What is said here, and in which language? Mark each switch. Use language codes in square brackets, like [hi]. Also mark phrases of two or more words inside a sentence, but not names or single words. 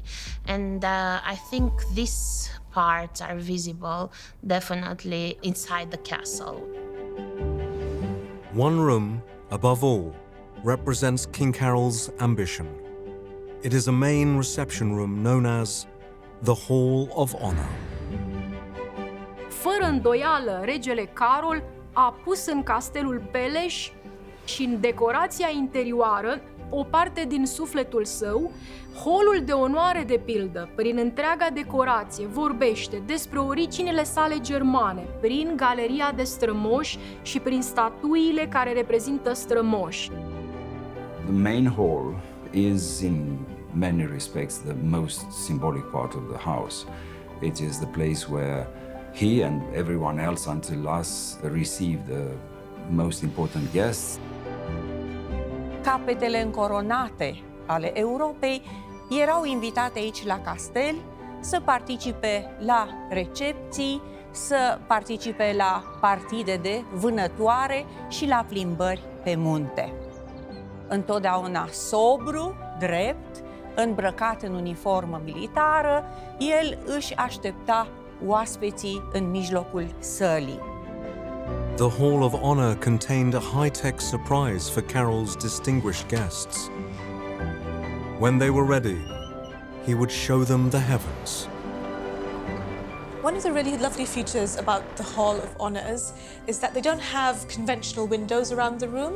[en] And I think these parts are visible definitely inside the castle. One room, above all, represents King Carol's ambition. It is a main reception room known as the Hall of Honor. [ro] Fără îndoială, regele Carol a pus în castelul Peleș și în decorația interioară o parte din sufletul său. Holul de onoare, de pildă, prin întreaga decorație, vorbește despre originile sale germane, prin galeria de strămoși și prin statuile care reprezintă strămoși. [en] The main hall is in many respects the most symbolic part of the house. It is the place where he and everyone else until us receive the most important guests. [ro] Capetele încoronate ale Europei erau invitate aici la castel să participe la recepții, să participe la partide de vânătoare și la plimbări pe munte. Întotdeauna sobru, drept, îmbrăcat în uniformă militară, el își aștepta oaspeții în mijlocul sălii. [en] The Hall of Honor contained a high-tech surprise for Carol's distinguished guests. When they were ready, he would show them the heavens. One of the really lovely features about the Hall of Honours is that they don't have conventional windows around the room.